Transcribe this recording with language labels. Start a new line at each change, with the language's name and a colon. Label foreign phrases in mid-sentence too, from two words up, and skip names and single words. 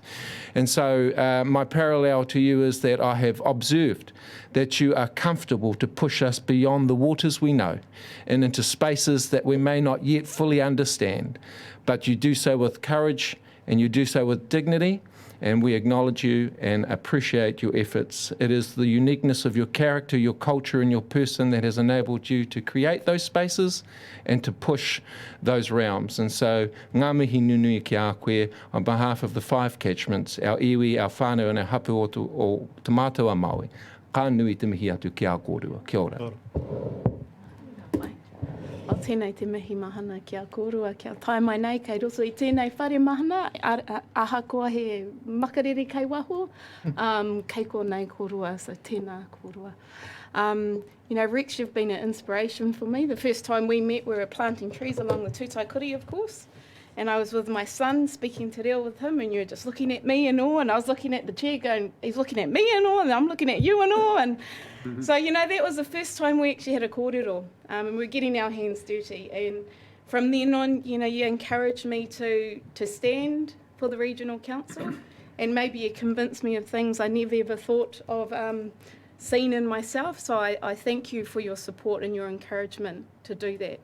English: And so my parallel to you is that I have observed that you are comfortable to push us beyond the waters we know and into spaces that we may not yet fully understand, but you do so with courage and you do so with dignity, and we acknowledge you and appreciate your efforts. It is the uniqueness of your character, your culture, and your person that has enabled you to create those spaces and to push those realms. And so,
Māori: ngā mihi nunui ki a koe,
English: on behalf of the 5 catchments, our iwi, our whānau, and our hapu
Māori: o te mātua Māui, ka nui te mihi atu ki a kōrua. Kia ora. O tēnei te mihi mahana ki a kōrua, kia tae mai nei, kei roto i tēnei whare mahana, ahakoa he makarere kei waho, kei ko nei kōrua,
English: so tēnā kōrua. You know, Rex, you've been an inspiration for me. The first time we met, we were planting trees along the Tūtaikuri, of course, and I was with my son, speaking
Māori: te reo
English: with him, and you were just looking at me in awe, and I was looking at the chair going, he's looking at me in awe, and I'm looking at you in awe, and so, you know, that was the first time we actually had a
Māori: kōrero,
English: and we're getting our hands dirty, and from then on, you know, you encouraged me to stand for the regional council, and maybe you convinced me of things I never ever thought of seeing in myself, so I thank you for your support and your encouragement to do that.